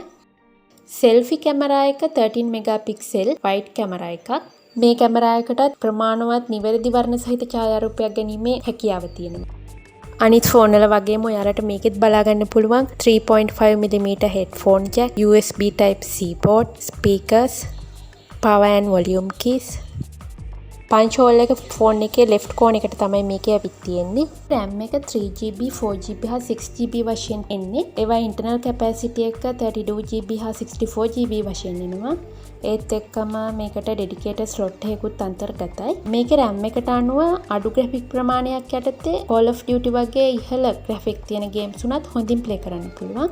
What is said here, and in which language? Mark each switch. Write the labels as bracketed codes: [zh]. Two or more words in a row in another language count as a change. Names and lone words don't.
[en] selfie camera [si] එක [en] 13 megapixel wide camera [si] එකක්. මේ කැමරා එකටත් ප්‍රමාණවත් නිවැරදි වර්ණ සහිත ඡායාරූපයක් ගැනීමේ හැකියාව තියෙනවා. අනිත් ෆෝන් වල වගේම ඔයාලට මේකෙත් බලා ගන්න පුළුවන් [en] 3.5mm headphone jack, USB type C port, speakers, power and volume keys. punch hole [si] එක ෆෝන් එකේ [en] left corner [si] එකට තමයි මේකේ ඇවිත් තියෙන්නේ. RAM එක 3GB, 4GB හා 6GB වශයෙන් එන්නේ. ඒවා [en] internal capacity [si] එක 32GB හා 64GB වශයෙන් එනවා. ඒත් එක්කම මේකට [en] dedicated slot [si] එකකුත් අන්තර්ගතයි. මේකේ RAM එකට අනුව අඩු graphic ප්‍රමාණයක් යටතේ Call of Duty වගේ ඉහළ graphic තියෙන games උනත් හොඳින් play කරන්න පුළුවන්.